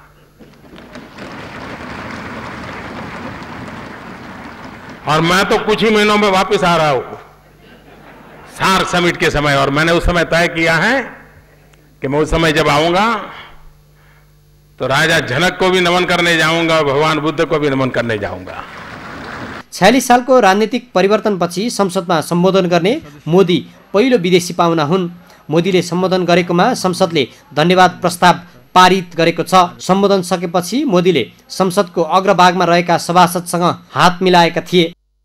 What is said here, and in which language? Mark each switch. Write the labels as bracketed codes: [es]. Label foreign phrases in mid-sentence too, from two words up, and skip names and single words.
[hi] और मैं तो कुछ ही महीनों में वापस आ रहा हूं सार्क समिट के समय, और मैंने उस समय तय किया है कि मैं उस समय जब आऊंगा तो राजा जनक को भी नमन करने जाऊंगा, भगवान बुद्ध को भी नमन करने जाऊंगा। [ne] 46 सालको राजनीतिक परिवर्तनपछि संसदमा सम्बोधन गर्ने मोदी पहिलो विदेशी पाहुना हुन्। मोदीले सम्बोधन गरेकोमा संसदले धन्यवाद प्रस्ताव पारित गरेको छ। सम्बोधन सकेपछि मोदीले संसदको अग्रभागमा रहेका सभासदसँग हात मिलाएका थिए।